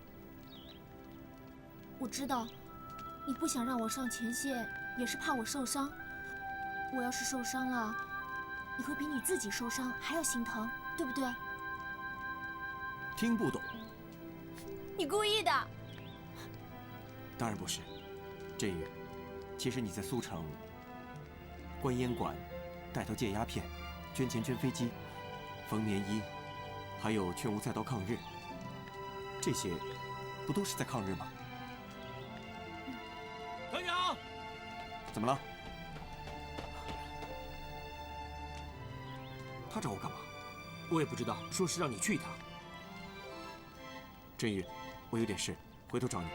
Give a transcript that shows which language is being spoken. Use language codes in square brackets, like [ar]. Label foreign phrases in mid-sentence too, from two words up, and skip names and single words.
[zh] 我知道，你不想讓我上前線，也是怕我受傷。我要是受傷了，你會比你自己受傷還要心疼，對不對？聽不懂。你故意的。當然不是，振宇，其實你在蘇城關煙館、帶頭戒鴉片、捐錢捐飛機、縫棉衣，還有勸吳菜刀抗日，這些不都是在抗日嗎？團長，怎麼了？他找我幹嘛？我也不知道，說是讓你去一趟。振宇，我有點事，回頭找你。